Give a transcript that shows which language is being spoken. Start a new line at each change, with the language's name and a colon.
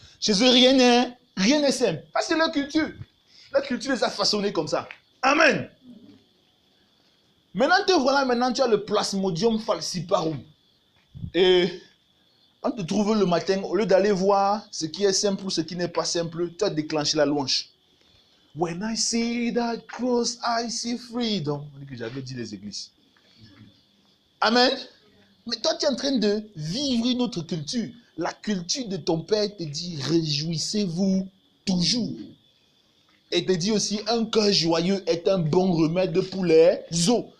French: Chez eux, rien n'est simple. Ah, c'est leur culture. La culture les a façonnés comme ça. Amen. Maintenant, te voilà, maintenant tu as le Plasmodium falciparum. Et on te trouve le matin, au lieu d'aller voir ce qui est simple ou ce qui n'est pas simple, tu as déclenché la louange.
English: When I see that cross, I see freedom.
French: On dit que j'avais dit les églises. Amen. Mais toi, tu es en train de vivre une autre culture. La culture de ton père te dit, réjouissez-vous toujours. Et te dit aussi, un cœur joyeux est un bon remède pour les os.